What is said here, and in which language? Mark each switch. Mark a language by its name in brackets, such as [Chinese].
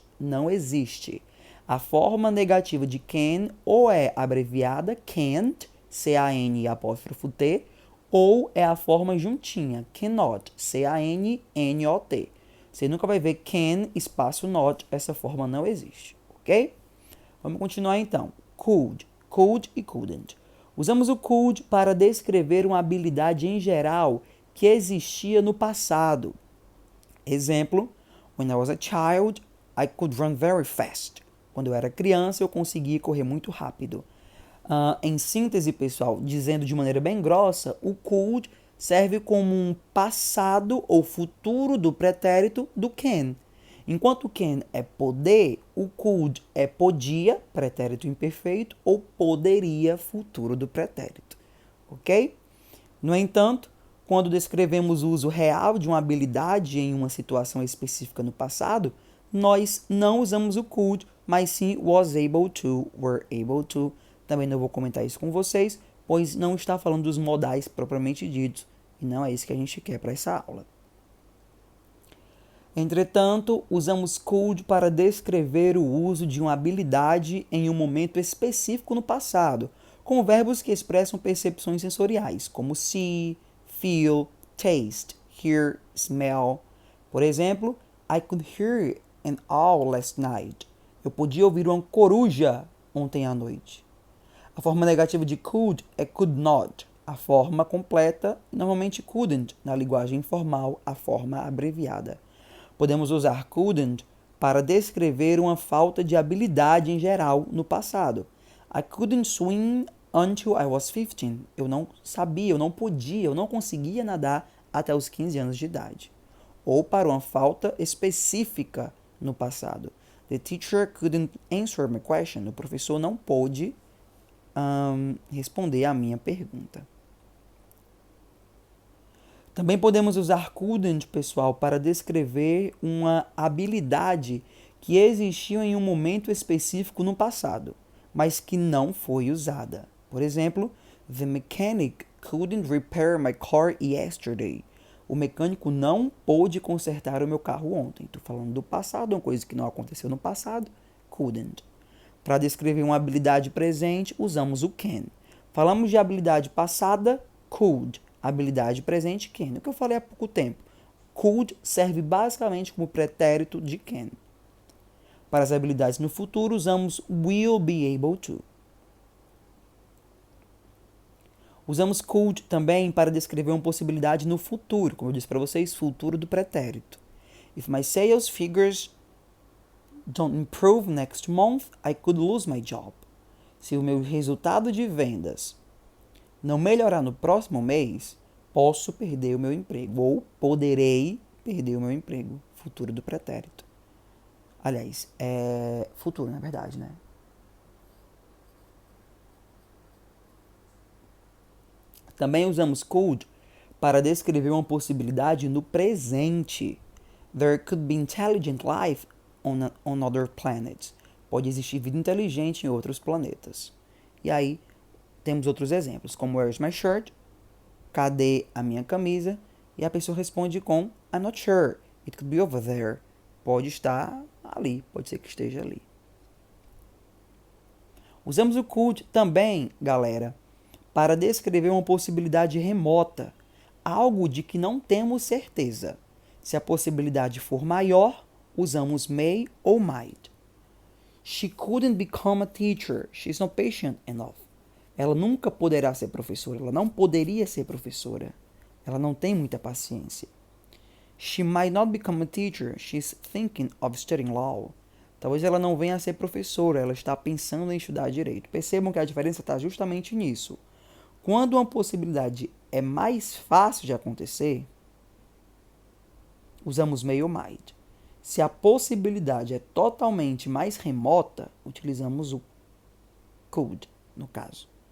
[Portuguese] Não existe. A forma negativa de can ou é abreviada can't, C-A-N apóstrofo T, ou é a forma juntinha, cannot, C-A-N-N-O-T. Você nunca vai ver can espaço not, essa forma não existe, ok? Vamos continuar então. Could e couldn't. Usamos o could para descrever uma habilidade em geral que existia no passado. [English] Exemplo, when I was a child, I could run very fast. [Portuguese] Quando eu era criança, eu conseguia correr muito rápido. Em síntese, pessoal, dizendo de maneira bem grossa, o could serve como um passado ou futuro do pretérito do can. Enquanto can é poder, o could é podia, pretérito imperfeito, ou poderia, futuro do pretérito. Ok? No entanto, quando descrevemos o uso real de uma habilidade em uma situação específica no passado, nós não usamos o could, mas sim was able to, were able to. Também não vou comentar isso com vocês, pois não está falando dos modais propriamente ditos, e não é isso que a gente quer para essa aula. Entretanto, usamos could para descrever o uso de uma habilidade em um momento específico no passado, com verbos que expressam percepções sensoriais, como see, feel, taste, hear, smell. Por exemplo, [English] I could hear an owl last night. [Portuguese] Eu podia ouvir uma coruja ontem à noite. A forma negativa de could é could not. A forma completa, normalmente couldn't, na linguagem informal, a forma abreviada. Podemos usar couldn't para descrever uma falta de habilidade em geral no passado. [English] I couldn't swim until I was 15. [Portuguese] Eu não sabia, eu não podia, eu não conseguia nadar até os 15 anos de idade. Ou para uma falta específica no passado. [English] The teacher couldn't answer my question. [Portuguese] O professor não pôde responder a minha pergunta. Também podemos usar couldn't, pessoal, para descrever uma habilidade que existiu em um momento específico no passado, mas que não foi usada. Por exemplo, [English] the mechanic couldn't repair my car yesterday. [Portuguese] O mecânico não pôde consertar o meu carro ontem. Estou falando do passado, uma coisa que não aconteceu no passado, couldn't. Para descrever uma habilidade presente, usamos o can. Falamos de habilidade passada, could. Habilidade presente, can. O que eu falei há pouco tempo. Could serve basicamente como pretérito de can. Para as habilidades no futuro, usamos will be able to. Usamos could também para descrever uma possibilidade no futuro, como eu disse para vocês, futuro do pretérito. [English] If my sales figures don't improve next month, I could lose my job. [Portuguese] Se o meu resultado de vendas não melhorar no próximo mês, posso perder o meu emprego, ou poderei perder o meu emprego, futuro do pretérito. Aliás, é futuro, na verdade, né? Também usamos could para descrever uma possibilidade no presente. [English] There could be intelligent life on other planets. [Portuguese] Pode existir vida inteligente em outros planetas. E aí, temos outros exemplos, como [English] where's my shirt? [Portuguese] Cadê a minha camisa? E a pessoa responde com [English] I'm not sure. It could be over there. [Portuguese] Pode estar ali, pode ser que esteja ali. Usamos o could também, galera, para descrever uma possibilidade remota, algo de que não temos certeza. Se a possibilidade for maior, usamos may ou might. [English] She couldn't become a teacher. She's not patient enough. [Portuguese] Ela nunca poderá ser professora. Ela não poderia ser professora. Ela não tem muita paciência. [English] She might not become a teacher. She's thinking of studying law. [Portuguese] Talvez ela não venha a ser professora. Ela está pensando em estudar direito. Percebam que a diferença está justamente nisso. Quando uma possibilidade é mais fácil de acontecer, usamos may ou might. Se a possibilidade é totalmente mais remota, utilizamos o could, no caso.